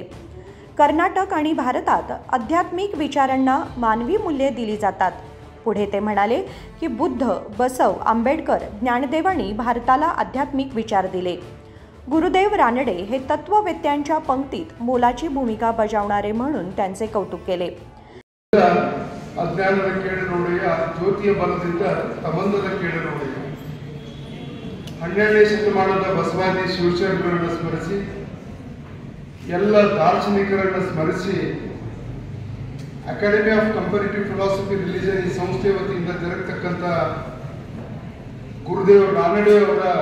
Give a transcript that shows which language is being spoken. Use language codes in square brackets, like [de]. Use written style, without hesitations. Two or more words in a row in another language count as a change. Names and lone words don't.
[mr] कर्नाटक आणि भारतात आध्यात्मिक विचारांना मानवी मूल्ये दिली जातात. पुढे ते म्हणाले की बुद्ध, बसव, आंबेडकर, ज्ञानदेवांनी भारताला आध्यात्मिक विचार दिले. गुरुदेव रानडे हे तत्ववेत्यांच्या पंक्तीत मोलाची भूमिका बजावणारे म्हणून त्यांचे कौतुक केले. [kn] ಅಜ್ಞಾನದ ಕೇಡು ನೋಡೆಯ ಜ್ಯೋತಿಯ ಬಲದಿಂದ ಸಂಬಂಧದ ಕೇಡು ನೋಡೆಯ 12ನೇ ಶತಮಾನದ ಬಸವಾದಿ ಶಿವಶರಣರನ್ನು ಸ್ಮರಿಸಿ ಎಲ್ಲ ದಾರ್ಶನಿಕರನ್ನು ಸ್ಮರಿಸಿ ಅಕಾಡೆಮಿ ಆಫ್ ಕಂಪೇರಿಟಿವ್ ಫಿಲಾಸಫಿ ರಿಲಿಜನ್ ಈ ಸಂಸ್ಥೆ ವತಿಯಿಂದ ಜರುಗತಕ್ಕಂಥ ಗುರುದೇವ ರಾನಡೆ ಅವರ